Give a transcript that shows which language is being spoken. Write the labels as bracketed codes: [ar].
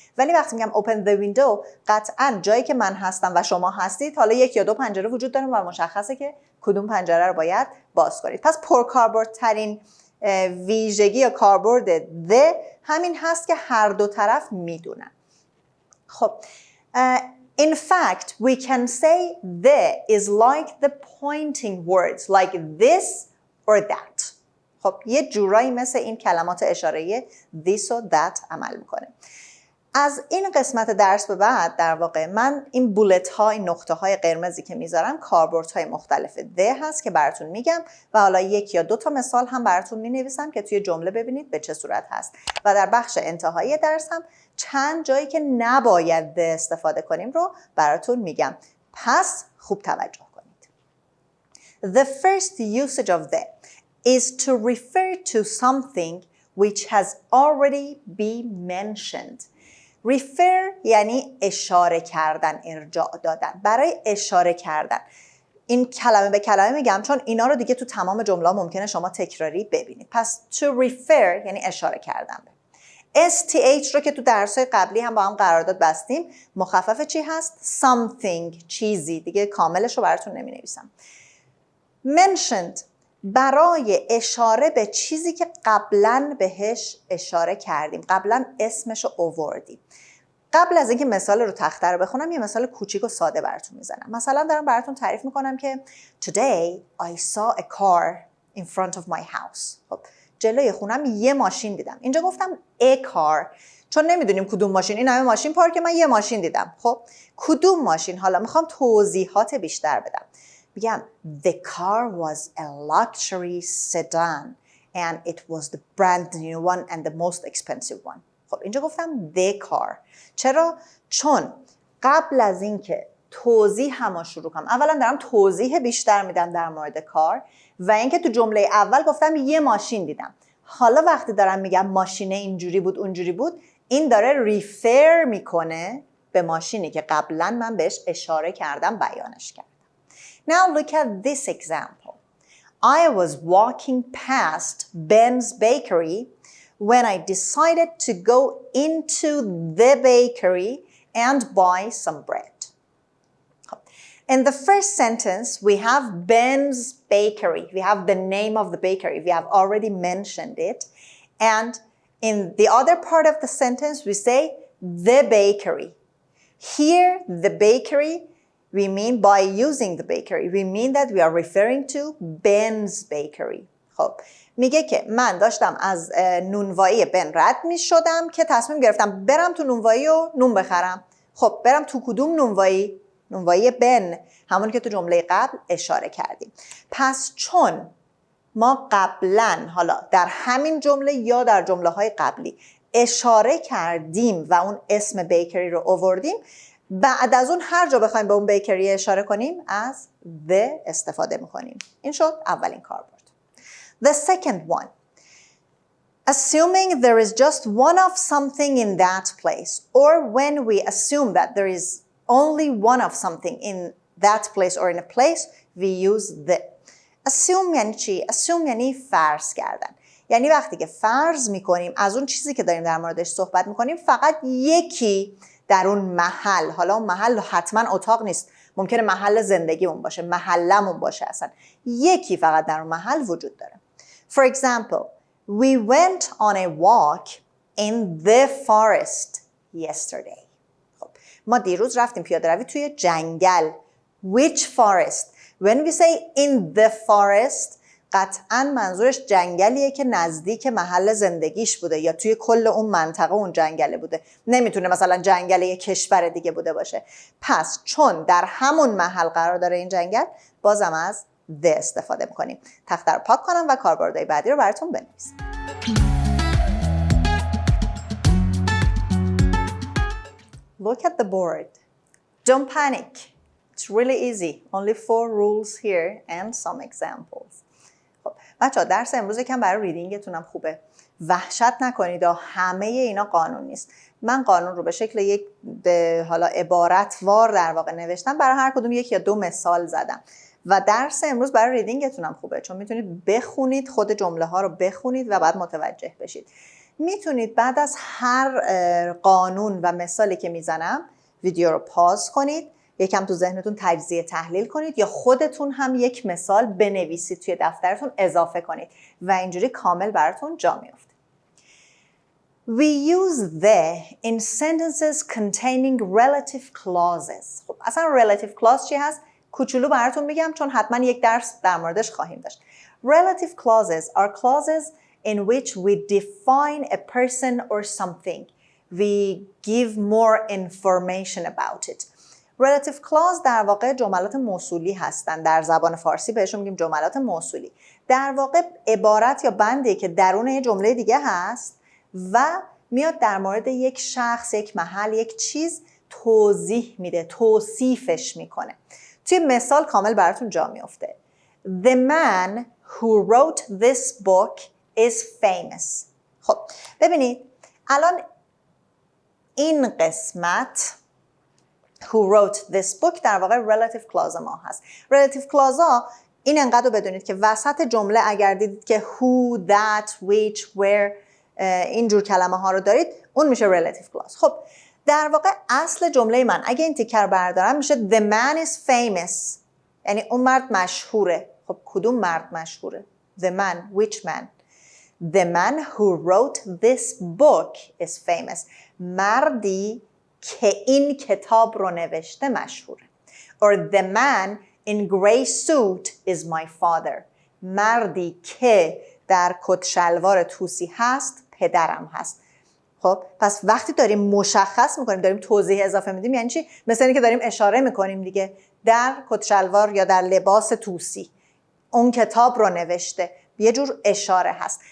[fa] ولی وقتی میگم [en] open the window [fa] قطعا جایی که من هستم و شما هستید حالا 1 یا 2 پنجره وجود داره و مشخصه که کدوم پنجره رو باید باز کنید. پس پرکاربردترین ویژگی یا کاربرد the همین هست که هر دو طرف میدونن. [en] خب in fact we can say the is like the pointing words like this or that. [fa] خب یه جورایی مثل این کلمات اشاره‌ای this و that عمل میکنه. از این قسمت درس به بعد در واقع من این بولت ها، این نقطه های قرمزی که میذارم کاربرد های مختلف ده هست که براتون میگم و حالا یک یا دو تا مثال هم براتون مینویسم که توی جمله ببینید به چه صورت هست و در بخش انتهایی درس هم چند جایی که نباید ده استفاده کنیم رو براتون میگم. پس خوب توجه کنید. [en] The first usage of the is to refer to something which has already been mentioned. [fa] refer یعنی اشاره کردن، ارجاع دادن. برای اشاره کردن این کلمه به کلمه میگم چون اینا رو دیگه تو تمام جمله ممکنه شما تکراری ببینید. پس to refer یعنی اشاره کردن. STH رو که تو درس‌های قبلی هم با هم قرارداد بستیم، مخفف چی هست؟ something، چیزی. دیگه کاملش رو براتون نمی‌نویسم. mentioned برای اشاره به چیزی که قبلا بهش اشاره کردیم، قبلا اسمش رو آوردیم. قبل از اینکه مثال رو تخته رو بخونم یه مثال کوچیک و ساده براتون میزنم. مثلا دارم براتون تعریف میکنم که [en] Today I saw a car in front of my house. [fa] خب جلوی خونم یه ماشین دیدم. اینجا گفتم [en] a car [fa] چون نمیدونیم کدوم ماشین، این همه ماشین پارک، من یه ماشین دیدم. خب کدوم ماشین؟ حالا میخوام توضیحات بیشتر بدم. میگم [en] the car was a luxury sedan and it was the brand new one and the most expensive one. [fa] خب اینجا گفتم [en] the car. [fa] چرا؟ چون قبل از اینکه توضیح هم شروع کنم اولا دارم توضیح بیشتر میدم در مورد کار و اینکه تو جمله اول گفتم یه ماشین دیدم. حالا وقتی دارم میگم ماشینه اینجوری بود اونجوری بود، این داره ریفر میکنه به ماشینی که قبلا من بهش اشاره کردم، بیانش کردم. [en] Now look at this example. I was walking past Ben's bakery when I decided to go into the bakery and buy some bread. In the first sentence, we have Ben's bakery. We have the name of the bakery. We have already mentioned it. And in the other part of the sentence, we say the bakery. Here, the bakery, we mean by using the bakery, we mean that we are referring to Ben's bakery. [fa] خب میگه که من داشتم از نونوایی بن رد می شدم که تصمیم گرفتم برم تو نونوایی و نون بخرم. خب برم تو کدوم نونوایی؟ نونوایی بن، همون که تو جمله قبل اشاره کردیم. پس چون ما قبلا حالا در همین جمله یا در جمله های قبلی اشاره کردیم و اون اسم بیکری رو آوردیم، بعد از اون هر جا بخوایم به اون بیکری اشاره کنیم از the استفاده میکنیم. این شد اولین کاربرد. [en] The second one, assuming there is just one of something in that place, or when we assume that there is only one of something in that place or in a place, we use the. [fa] Assume یعنی چی؟ Assume یعنی فرض کردن. یعنی وقتی که فرض میکنیم از اون چیزی که داریم در موردش صحبت میکنیم فقط یکی در اون محل، حالا اون محل حتما اتاق نیست، ممکنه محل زندگیمون باشه، محلمون باشه، اصلا یکی فقط در اون محل وجود داره. [en] For example, we went on a walk in the forest yesterday. [fa] خب ما دیروز رفتیم پیاده روی توی جنگل. [en] Which forest? When we say in the forest, [fa] قطعاً منظورش جنگلیه که نزدیک محل زندگیش بوده یا توی کل اون منطقه اون جنگله بوده. نمیتونه مثلا جنگل یک کشور دیگه بوده باشه. پس چون در همون محل قرار داره این جنگل، بازم از the استفاده میکنیم. تخته رو پاک کنم و کاربردهای بعدی رو براتون بنویسم. [en] Look at the board. Don't panic. It's really easy. Only 4 rules here and some examples. [fa] خب بچه‌ها درس امروز یکم برای ریدینگتونم خوبه. وحشت نکنید، همه اینا قانون نیست. من قانون رو به شکل یک حالا عبارتوار در واقع نوشتم، برای هر کدوم 1 یا 2 مثال زدم. و درس امروز برای ریدینگتونم خوبه چون میتونید بخونید، خود جمله ها رو بخونید و بعد متوجه بشید. میتونید بعد از هر قانون و مثالی که میزنم ویدیو رو پاز کنید، یکم تو ذهنتون تجزیه تحلیل کنید یا خودتون هم یک مثال بنویسید توی دفترتون اضافه کنید و اینجوری کامل براتون جا میفته. [en] We use the in sentences containing relative clauses. [fa] خب اصلا relative clause چی هست؟ کوچولو براتون میگم چون حتما یک درس در موردش خواهیم داشت. [en] Relative clauses are clauses in which we define a person or something. we give more information about it. [fa] relative clause در واقع جملات موصولی هستن. در زبان فارسی بهشون میگیم جملات موصولی. در واقع عبارت یا بندی که درون یه جمله دیگه هست و میاد در مورد یک شخص، یک محل، یک چیز توضیح میده، توصیفش میکنه. توی مثال کامل براتون جا میفته. [en] The man who wrote this book is famous. [fa] خب ببینید الان این قسمت [en] who wrote this book [fa] در واقع relative clause ما هست. relative clause ها این انقدر رو بدونید که وسط جمله اگر دیدید که who, that, which, where اینجور کلمه ها رو دارید اون میشه relative clause. خب در واقع اصل جمله من اگه این تیکر بردارم میشه [en] the man is famous، [fa] یعنی اون مرد مشهوره. خب کدوم مرد مشهوره؟ [en] the man, which man? the man who wrote this book is famous. [fa] مردی که این کتاب رو نوشته مشهوره. [en] or the man in gray suit is my father. [fa] مردی که در کت شلوار توسی هست پدرم هست. خب پس وقتی داریم مشخص میکنیم، داریم توضیح اضافه میدیم، یعنی چی؟ مثل اینکه داریم اشاره میکنیم دیگه، در کت شلوار یا در لباس توسی اون کتاب رو نوشته، یه جور اشاره هست.